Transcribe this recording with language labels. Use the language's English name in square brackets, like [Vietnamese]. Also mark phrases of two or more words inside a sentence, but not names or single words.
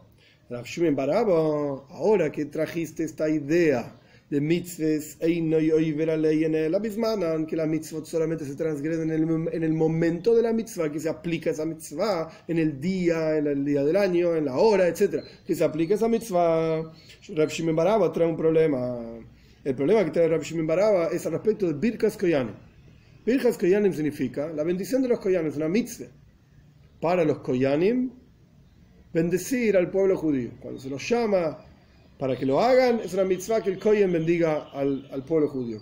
[Spanish] Rav Shimon bar Abba, ahora que trajiste esta idea de mitzvahs, que la mitzvot solamente se transgreden en el momento de la mitzvah, que se aplica esa mitzvah, en el día del año, en la hora, etc. Que se aplica esa mitzvah. Rav Shimon bar Abba trae un problema. El problema que trae Rav Shimon bar Abba es al respecto de [Hebrew] ברכת כהנים. ברכת כהנים [Spanish] significa la bendición de los Koyanim, es una mitzvah para los Koyanim bendecir al pueblo judío. Cuando se los llama para que lo hagan, es una mitzvah que el Kohen bendiga al pueblo judío.